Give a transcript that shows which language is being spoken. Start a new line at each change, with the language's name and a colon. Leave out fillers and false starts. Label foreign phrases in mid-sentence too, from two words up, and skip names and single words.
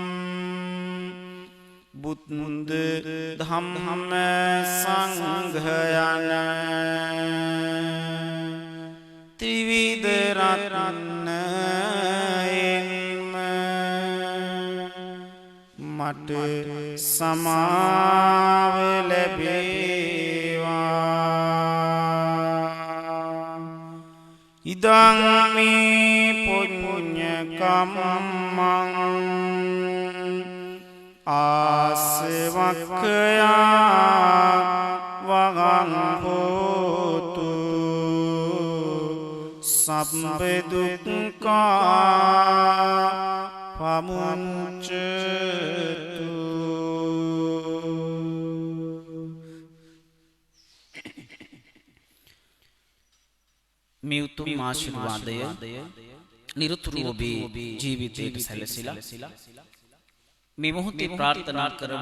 Sinhala: බුද්ධ ධම්ම සංඝ යන ත්‍රිවිධ රත්නයෙන්ම මට සමාව ලැබේවා
Pali: ඉදං මේ පුඤ්ඤ කම්මං ආසවක්ඛයා වගං හෝතු සබ්බ දුක්ඛා පමුච්චතු මේ
Sinhala: උතුම් ආශිර්වාදය නිරතුරුව ඔබේ ජීවිතයට සැලසිලා මේ මොහොතේ ප්‍රාර්ථනා කරමු